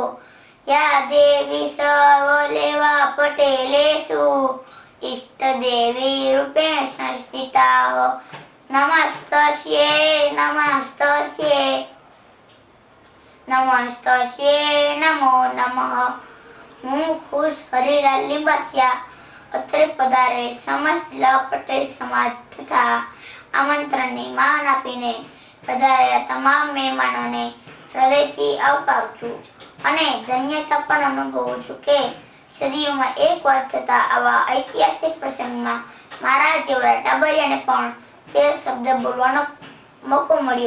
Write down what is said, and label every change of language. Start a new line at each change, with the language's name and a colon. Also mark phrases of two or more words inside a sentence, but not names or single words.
Sanskrit: या देवी सर्वलेवा पटेलेषु इष्टदेवी रूपेण संस्थिता नमस्तस्यै नमस्तस्यै नमस्तस्यै नमो नमः.
Gujarati: હું ખુશ હરિલાલ લિંબાસિયા અત્રે પધારે સમસ્ત પટેલ સમાજ તથા આમંત્રણની માન આપીને પધારેલા તમામ મહેમાનોને હૃદયથી આવકારું છું અને ધન્યતા પણ અનુભવું છું કે સદીઓમાં એકવાર થતા આવા ઐતિહાસિક પ્રસંગમાં મારા જેવડા ટાબરિયાને પણ બે શબ્દ બોલવાનો મોકો મળ્યો.